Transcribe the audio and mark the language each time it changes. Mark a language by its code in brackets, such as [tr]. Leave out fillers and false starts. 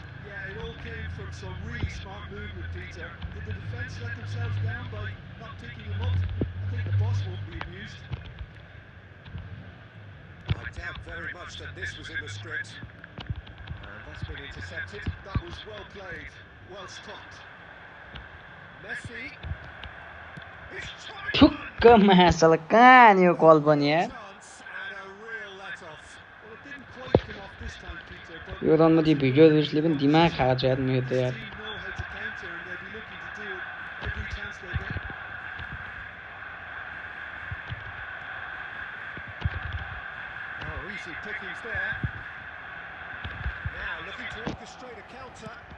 [en] Yeah, it all came from some really smart movement, Peter. Did the defence let themselves down by not picking him up? I think the boss won't be amused. I doubt very much that this was in the script. And that's been intercepted. That was well played, well stopped. Messi. He's trying [ne] ठुक्कमा साला कहाँ नि यो call पनि यार [en] chance and a real let-off. Well, it didn't quite come off this time, Peter, but [ne] यो रनमा त्यो video उसले पनि दिमाग खाएको छ यार मेरो त [en] his [ne] यार [en] team know how to counter and they'll be looking to do it every chance they get. Oh, easy pickings there. Now looking to orchestrate a counter.